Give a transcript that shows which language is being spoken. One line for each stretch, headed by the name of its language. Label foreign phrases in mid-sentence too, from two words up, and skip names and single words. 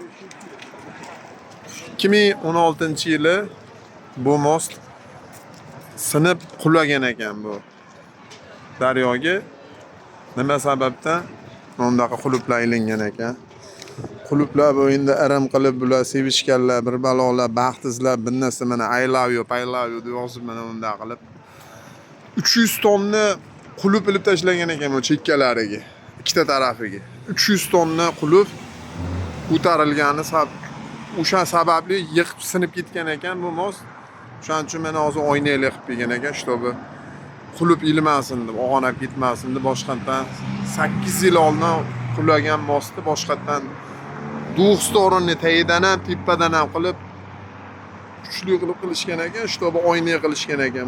Uzbek: 2016-yili bu most sinib qulagan ekan bu daryoga. Nima sababdan bundaqa quluplar ilingan ekan? Quluplar bu endi aram qilib bular sevishganlar, bir balolar, baxt izlab, bir narsa mana
English: I love you, I love you
Uzbek: deb yozib mana bunday qilib 300 tonna qulub ilib tashlagan ekan bu chekkalariga, ikkita tarafiga. 300 tonna qulub ko'tarilgani o'sha sababli yiqib sinib ketgan ekan bu most. O'shaning uchun mana hozir oynali qilib kelgan ekan, чтобы qulub ilmasin deb, og'anab ketmasin deb boshqatdan 8 yil oldin qulagan mostni boshqatdan duh storonini tagidan ham, tepadan ham qilib kuchli qilib qilishgan ekan, чтобы oyna qilishgan ekan.